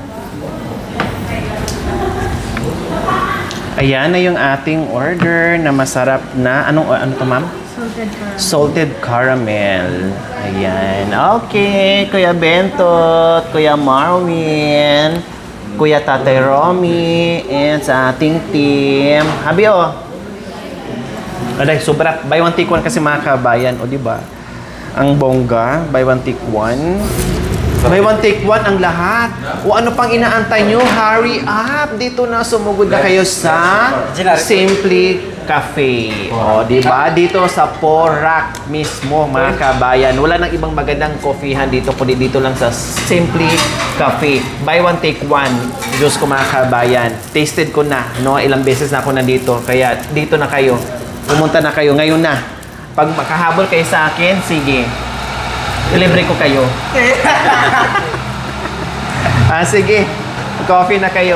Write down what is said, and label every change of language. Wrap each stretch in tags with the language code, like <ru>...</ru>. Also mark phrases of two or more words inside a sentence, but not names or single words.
<tl>Ayan na yung ating order na masarap na, ano to ma'am?</tl> <en>Salted caramel. Salted caramel. Ayan.</en> <tl>Okay, Kuya Bentot, Kuya Marwin, Kuya Tatay Romy, and sa ating team. Habi oh. Aday, sobra.</tl> <en>Buy one take one</en> <tl>kasi mga kabayan. O, diba? Ang bongga.</tl> <en>Buy one take one. Buy one take one</en> <tl>ang lahat. O ano pang inaantay nyo?</tl> <en>Hurry up!</en> <tl>Dito na sumugod na kayo sa Simply Cafe. O, diba? Dito sa Porac mismo, mga kabayan. Wala nang ibang magandang coffeehan dito, kundi dito lang sa Simply Cafe.</tl> <en>Buy one take one.</en> <tl>Diyos ko, mga kabayan. Tasted ko na, no? Ilang beses na ako nandito. Kaya dito na kayo. Pumunta na kayo. Ngayon na. Pag makahabol kayo sa akin, sige. Delivery ko kayo. Sige. Coffee na kayo.</tl>